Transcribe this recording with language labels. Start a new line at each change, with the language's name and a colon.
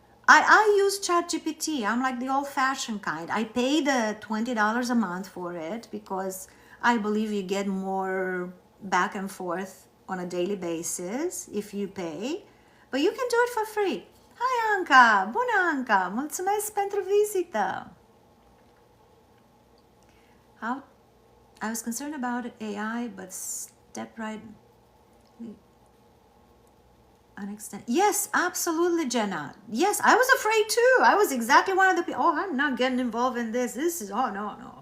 English: I use ChatGPT. I'm like the old-fashioned kind. I pay the $20 a month for it because I believe you get more back and forth on a daily basis if you pay, but you can do it for free. Hi, Anca!
Romanian: Bună, Anca! Mulțumesc pentru vizită!
English: I was concerned about AI, but step right an extent. Yes, absolutely, Jenna. Yes, I was afraid too. I was exactly one of the people. Oh, I'm not getting involved in this. This is, oh, no.